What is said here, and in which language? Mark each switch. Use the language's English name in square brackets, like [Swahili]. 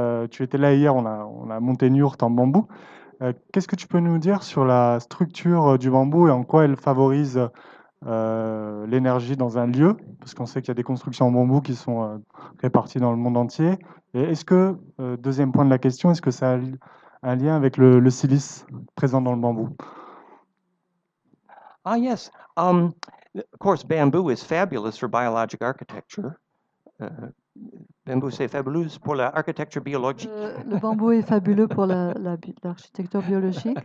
[French] Tu étais là hier, on a monté une yourte en bambou. Qu'est-ce que tu peux nous dire sur la structure du bambou et en quoi elle favorise l'énergie dans un lieu, parce qu'on sait qu'il y a des constructions en bambou qui sont réparties dans le monde entier. Et est-ce que, deuxième point de la question, est-ce que ça a un lien avec le silice présent dans le bambou? [English] Ah, yes. Of course, bamboo is fabulous for biologic architecture. [French] Bambou, c'est fabuleux pour l'architecture biologique. Le bambou est fabuleux pour l'architecture biologique.